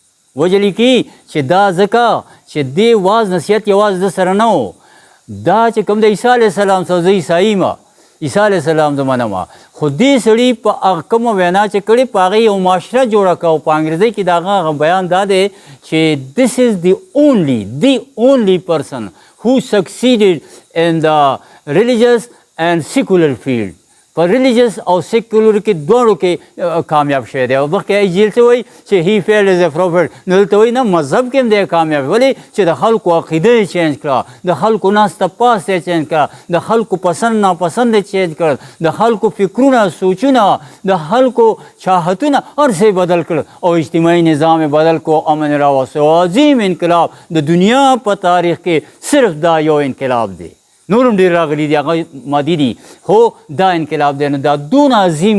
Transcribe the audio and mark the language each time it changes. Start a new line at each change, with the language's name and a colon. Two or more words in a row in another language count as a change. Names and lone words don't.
Pashto: چې دا ځکه چې دې واز نصیحت یوازې د سره نه و دا چې کوم د عیسی علیه السلام سره زه عیسائی یم عیسی علیه السلام زه منم خو دې سړي په هغه کومه وینا چې کړې په هغې یو معاشره جوړه کړه او په انګریزۍ کې د هغه بیان دا دی چې
English: this is the only person who succeeded in the religious and secular field
Pashto: په ریلیجس او سیکولر کې دواړو کې کامیاب شوی دی او مخکې جیل څه وایي چې
English: he failed as a prophet
Pashto: نو دلته وایي نه مذهب کې هم دی کامیاب ولې چې د خلکو عقیده یې چینج کړه د خلکو ناسته پاسته یې چینج کړه د خلکو پسند ناپسند یې چینج کړل د خلکو فکرونه سوچونه د خلکو چاهتونه هر څه بدل کړل او اجتماعي نظام یې بدل کړو امن راوست او عظیم انقلاب د دنیا په تاریخ کې صرف دا یو انقلاب دی نورم ډېر راغلي دي هغه مادي دي خو دا انقلاب دی نو دا دونه عظیم